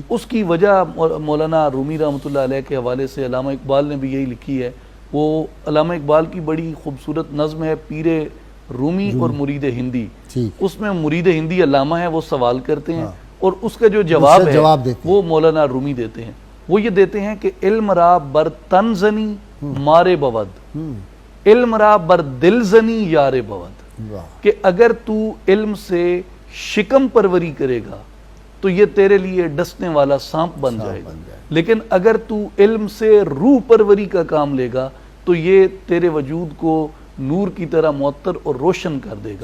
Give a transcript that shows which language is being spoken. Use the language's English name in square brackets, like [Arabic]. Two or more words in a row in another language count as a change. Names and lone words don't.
[Urdu] اس کی وجہ مولانا رومی رحمۃ اللہ علیہ کے حوالے سے علامہ اقبال نے بھی یہی لکھی ہے. وہ علامہ اقبال کی بڑی خوبصورت نظم ہے پیر رومی اور مرید ہندی. ٹھیک. اس میں مرید ہندی علامہ ہے, وہ سوال کرتے ہیں اور اس کا جو جواب ہے وہ مولانا رومی دیتے ہیں. وہ یہ دیتے ہیں کہ [Persian] علم را بر تن زنی مارے بود, علم را بر دل زنی یار بود. [Urdu] کہ اگر تو علم سے شکم پروری کرے گا تو یہ تیرے لیے ڈسنے والا سانپ بن جائے گا, لیکن اگر تو علم سے روح پروری کا کام لے گا تو یہ تیرے وجود کو نور کی طرح معطر اور روشن کر دے گا.